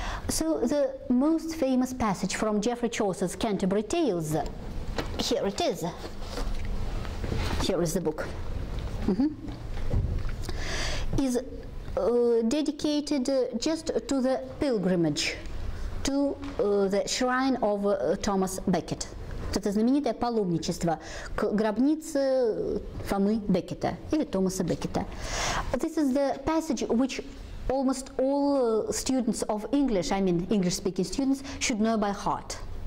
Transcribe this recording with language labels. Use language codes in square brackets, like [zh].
[en] So the most famous passage from Geoffrey Chaucer's Canterbury Tales, here it is. Here is the book. Is dedicated just to the pilgrimage to the shrine of Thomas Becket. [ru] Это знаменитое паломничество к гробнице Фомы Беккета или Томаса Беккета. [en] This is the passage which almost all students of English, I mean English-speaking students, should know by heart.